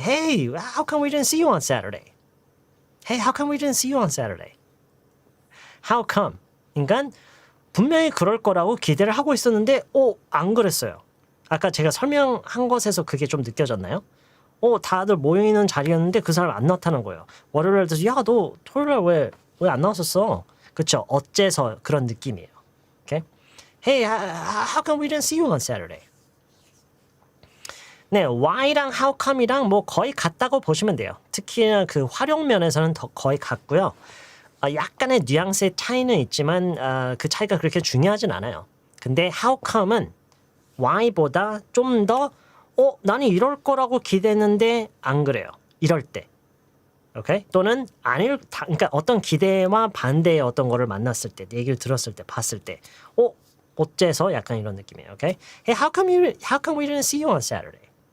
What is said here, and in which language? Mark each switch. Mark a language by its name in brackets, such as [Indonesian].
[English] Hey, how come we didn't see you on Saturday? Hey, how come we didn't see you on Saturday? How come? [Korean] 그러니까 분명히 그럴 거라고 기대를 하고 있었는데 안 그랬어요. 아까 제가 설명한 것에서 그게 좀 느껴졌나요? 다들 모여있는 자리였는데 그 사람 안 나타난 거예요. 월요일에 돼서 야, 너 토요일에 왜 안 나왔었어? 그쵸? 어째서 그런 느낌이에요. [English] Okay? Hey, how come we didn't see you on Saturday? [Korean] 네, why랑 how come이랑 뭐 거의 같다고 보시면 돼요. 특히나 그 활용 면에서는 더 거의 같고요. 약간의 뉘앙스의 차이는 있지만 그 차이가 그렇게 중요하진 않아요. 근데 how come은 why보다 좀 더 나는 이럴 거라고 기대했는데 안 그래요. 이럴 때. 오케이? 또는 그러니까 어떤 기대와 반대의 어떤 거를 만났을 때, 얘기를 들었을 때, 봤을 때, 어째서 약간 이런 느낌이에요. 오케이? [English] Hey, how come we didn't see you on Saturday?